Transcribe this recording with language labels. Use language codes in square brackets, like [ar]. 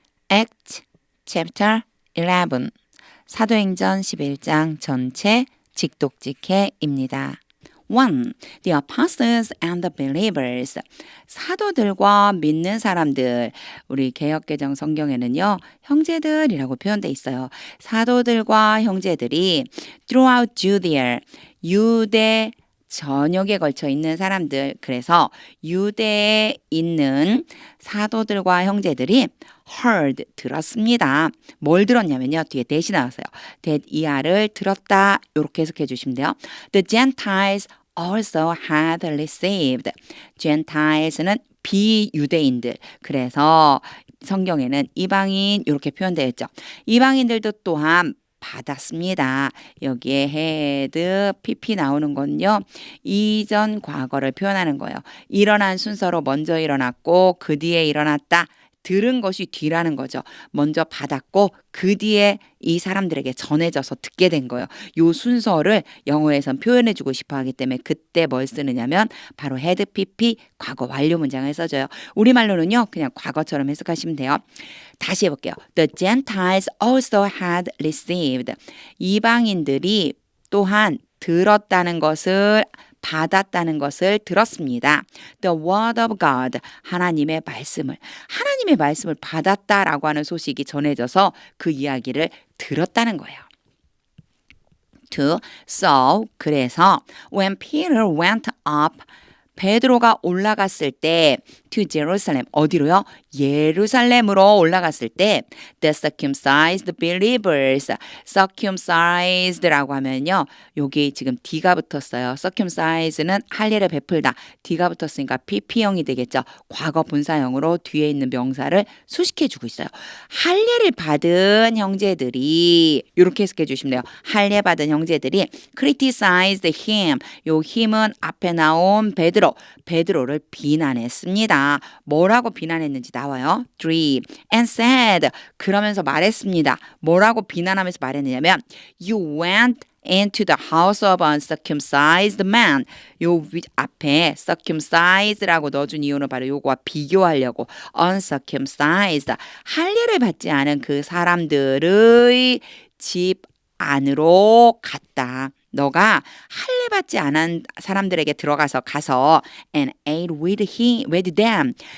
[en] Act Chapter 11 [ko] 사도행전 11장 전체 직독직해입니다. 1. [en] The apostles and the believers. [ko] 사도들과 믿는 사람들. 우리 개역개정 성경에는요, 형제들이라고 표현돼 있어요. 사도들과 형제들이 [en] throughout Judea, [ko] 유대 전역에 걸쳐 있는 사람들. 그래서 유대에 있는 사도들과 형제들이 heard, 들었습니다. 뭘 들었냐면요. 뒤에 대시 나왔어요. that 이하를 들었다. 이렇게 해석해 주시면 돼요. [en] The Gentiles also had received. [ko] Gentiles는 비유대인들. 그래서 성경에는 이방인 이렇게 표현되어 있죠. 이방인들도 또한 받았습니다. 여기에 had, pp 나오는 건요. 이전 과거를 표현하는 거예요. 일어난 순서로 먼저 일어났고 그 뒤에 일어났다. 들은 것이 뒤라는 거죠. 먼저 받았고 그 뒤에 이 사람들에게 전해져서 듣게 된 거예요. 요 순서를 영어에선 표현해주고 싶어 하기 때문에 그때 뭘 쓰느냐면 바로 had pp 과거 완료 문장을 써줘요. 우리말로는요. 그냥 과거처럼 해석하시면 돼요. 다시 해볼게요. [en] The Gentiles also had received. [ko] 이방인들이 또한 들었다는 것을 받았다는 것을 들었습니다. [en] The word of God, [ko] 하나님의 말씀을 받았다라고 하는 소식이 전해져서 그 이야기를 들었다는 거예요. 2. [en] So, [ko] 그래서 [en] when Peter went up, [ko] 베드로가 올라갔을 때 [en] to Jerusalem, [ko] 어디로요? 예루살렘으로 올라갔을 때 [en] the circumcised believers, [ko] circumcised라고 하면요. 여기 지금 D가 붙었어요. circumcise는 할례를 베풀다. D가 붙었으니까 PP형이 되겠죠. 과거 분사형으로 뒤에 있는 명사를 수식해주고 있어요. 할례를 받은 형제들이 이렇게 해석해 주시면 돼요. 할례 받은 형제들이 [en] criticized him. [ko] 요 힘은 앞에 나온 베드로를 비난했습니다. 뭐라고 비난했는지 나와요. 3. [en] And said. [ko] 그러면서 말했습니다. 뭐라고 비난하면서 말했느냐면 [en] You went into the house of uncircumcised man. [ko] 요 앞에 circumcised라고 넣어준 이유는 바로 요거와 비교하려고 uncircumcised. 할례를 받지 않은 그 사람들의 집 안으로 갔다. 너가 할례 받지 않은 사람들에게 가서 [en] and ate with them.